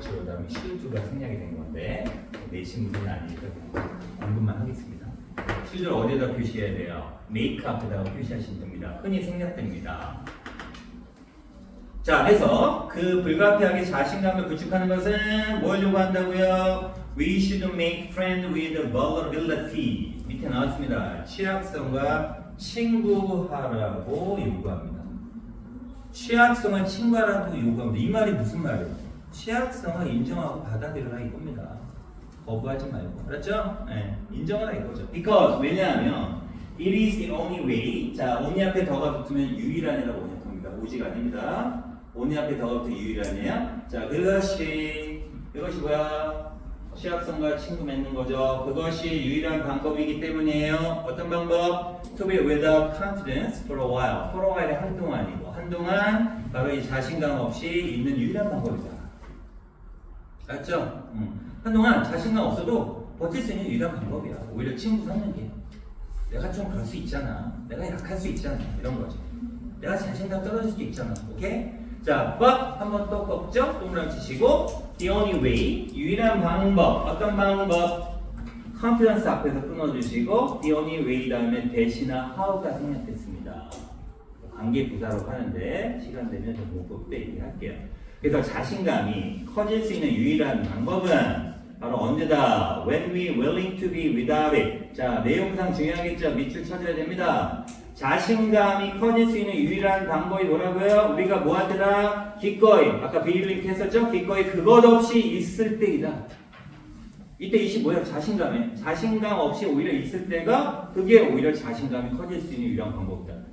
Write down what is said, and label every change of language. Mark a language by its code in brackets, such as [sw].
[ko] 주어 다음에 should가 생략이 된 건데 내신 문제는 아니니까 언급만 하겠습니다. should를 어디에다 표시해야 돼요? make 앞에다가 표시하시면 됩니다. 흔히 생략됩니다. 자, 그래서 그 불가피하게 자신감을 구축하는 것은 뭘 요구한다고요? [en] We should make friends with vulnerability. [ko] 밑에 나왔습니다. 취약성과 친구하라고 요구합니다. 취약성을 친구하라고 요구합니다. 이 말이 무슨 말이에요? 취약성을 인정하고 받아들여라 이겁니다. 거부하지 말고. 알았죠? 네, 인정하라 이거죠. [en] Because, [ko] 왜냐하면 [en] it is the only way. [ko] 자, only 앞에 더가 붙으면 유일한이라고 번역합니다. 오지가 아닙니다. only 앞에 더가 붙으면 유일한이에요. 자, 그것이 뭐야? 취약성과 친구 맺는 거죠. 그것이 유일한 방법이기 때문이에요. 어떤 방법? [en] To be without confidence for a while. For a while [ko] 이 한동안이고, 한동안 바로 이 자신감 없이 있는 유일한 방법이다. 알죠? 한동안 자신감 없어도 버틸 수 있는 유일한 방법이야. 오히려 친구 사는 게. 내가 좀 그럴 수 있잖아. 내가 약할 수 있잖아. 이런 거지. 내가 자신감 떨어질 수도 있잖아. 오케이? 자, but 한번 또 꺾죠? 동그라미 치시고 [en] the only way, [ko] 유일한 방법. 어떤 방법? confidence 앞에서 끊어주시고 [en] the only way [ko] 다음에 대시나 how가 생략됐습니다. 관계 부사로 하는데 시간 되면 좀 문법 때 얘기할게요. 그래서 자신감이 커질 수 있는 유일한 방법은 바로 언제다? [en] When we willing to be without it. [ko] 자, 내용상 중요하겠죠? 밑줄 쳐줘야 됩니다. 자신감이 커질 수 있는 유일한 방법이 뭐라고요? 우리가 뭐 하더라? 기꺼이. 아까 비링크 했었죠? 기꺼이 그것 없이 있을 때이다. 이때 이시 뭐야? 자신감에. 자신감 없이 오히려 있을 때가 그게 오히려 자신감이 커질 수 있는 유일한 방법이다.